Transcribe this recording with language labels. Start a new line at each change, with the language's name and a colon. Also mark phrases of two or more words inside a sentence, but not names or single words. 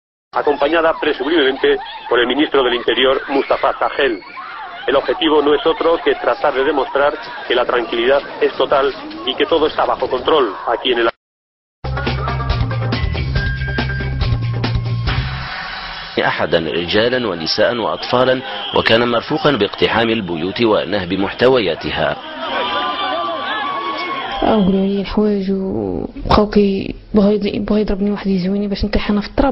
Spanish: acompañada presumiblemente por el ministro del Interior, Mustafa Sahel. El objetivo no es otro que tratar de demostrar que la tranquilidad es total y que todo está bajo control aquí en el
Arabic: أحدا رجالا ونساء وأطفالا، وكان مرفوقا باقتحام البيوت ونهب محتوياتها. قالوا لي الحوايج وبقاو بغا يضربني واحد يزويني باش نطيح انا في التراب.